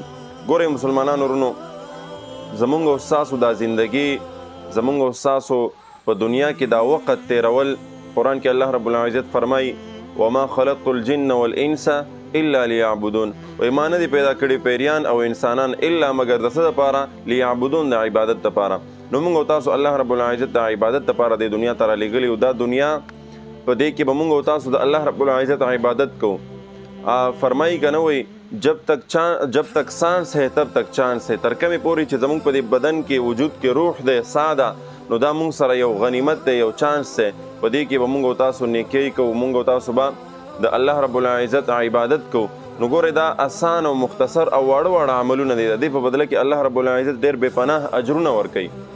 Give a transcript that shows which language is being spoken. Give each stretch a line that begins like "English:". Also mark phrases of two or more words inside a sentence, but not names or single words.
Pashto: ګورئ مسلمانانو ورونو، زمونږ او ستاسو دا زندګي، زمونږ او ستاسو په دنیا کې دا وخت تیرول، قرآن کې الله رب العزت فرمایي
Arabic: وما خلقت الجن والانس الا لیعبدون،
Pashto: وایي ما نه دي پیدا کړي پیریان او انسانان الا مګر د څه دپاره؟ لیعبدون، د عبادت دپاره. نو موږ او تاسو الله رب العزت د عبادت دپاره د دنیا ته رالیږلي او دا دنیا په دې کې به موږ او تاسو د الله رب العزت عبادت کوو. فرمایي که نه وایي
Urdu: جب تک سانس ہے تب تک چانس ہے،
Pashto: تر کمې پورې چې زموږ په دې بدن کې وجود کې روح دی، ساه ده، نو دا موږ سره یو غنیمت دی، یو چانس دی. په دې کې به موږ او تاسو نیکۍ کوو، موږ او تاسو به د الله رب العزت عبادت کوو. نو ګورئ دا آسان او مختصر او واړه واړه عملونه دي. د دې په بدله کې الله رب العزت ډېر بې پناه اجرونه ورکوي.